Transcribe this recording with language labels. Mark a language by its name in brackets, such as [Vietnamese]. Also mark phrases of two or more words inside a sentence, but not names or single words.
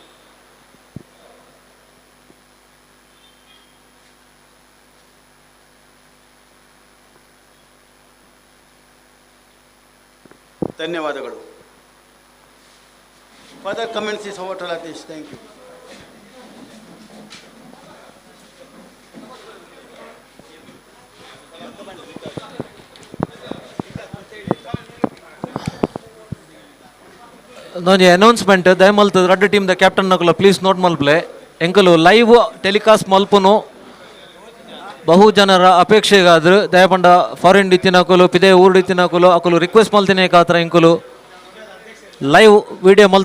[Kannada] ಧನ್ಯವಾದಗಳು. [English] Further comments is over to Latish. Thank you. [Tulu] ನೊಂಜಿ ಅನೌನ್ಸ್ಮೆಂಟ್ ದಯಮಲ್ತದ ರಡ್ಡ್ ಟೀಮ್ ದ ಕ್ಯಾಪ್ಟನ್ ನಕುಲು [English] please note [Tulu] ಮಲ್ಪಲೆ ಎಂಕಲು [English] live telecast [Tulu] ಮಲ್ಪುನು ಬಹು ಜನರ ಅಪೇಕ್ಷೆಗಾದ್ರು ದಯಪಂಡ ಫಾರಿನ್ ಇತ್ತಿನಕುಲು ಪಿದೆ ಊರ್ಡ್ ಇತ್ತಿನಕುಲು ಅಕುಲು ರಿಕ್ವೆಸ್ಟ್ ಮಲ್ತಿನೇ ಕಾತ್ರ ಎಂಕುಲು [English] live video